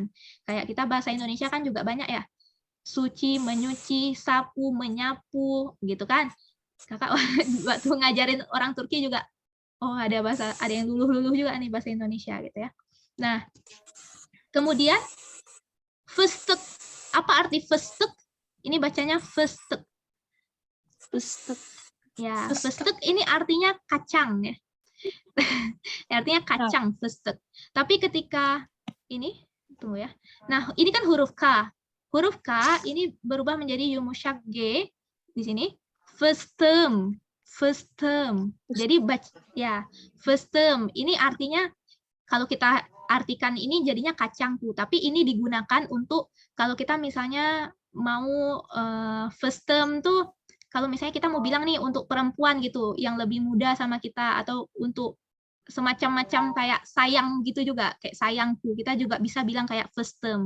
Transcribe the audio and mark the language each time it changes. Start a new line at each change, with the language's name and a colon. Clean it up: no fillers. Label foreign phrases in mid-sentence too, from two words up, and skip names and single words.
Indonesian: Kayak kita bahasa Indonesia kan juga banyak ya. Suci, menyuci, sapu, menyapu, gitu kan. Kakak waktu ngajarin orang Turki juga, oh ada yang luluh-luluh juga nih bahasa Indonesia gitu ya. Nah, kemudian fıstık. Apa arti fıstık? Ini bacanya fıstık. Fıstık. Ya, fıstık ini artinya kacang ya. Artinya kacang fıstık. Tapi ketika ini tunggu ya. Nah, ini kan huruf K. Huruf K ini berubah menjadi yumuşak G di sini. Fıstığım. Jadi ya, fıstığım ini artinya kalau kita artikan ini jadinya kacang tuh, tapi ini digunakan untuk kalau kita misalnya mau fıstığım tuh kalau misalnya kita mau bilang nih untuk perempuan gitu yang lebih muda sama kita atau untuk semacam-macam kayak sayang gitu juga, kayak sayangku, kita juga bisa bilang kayak fıstığım.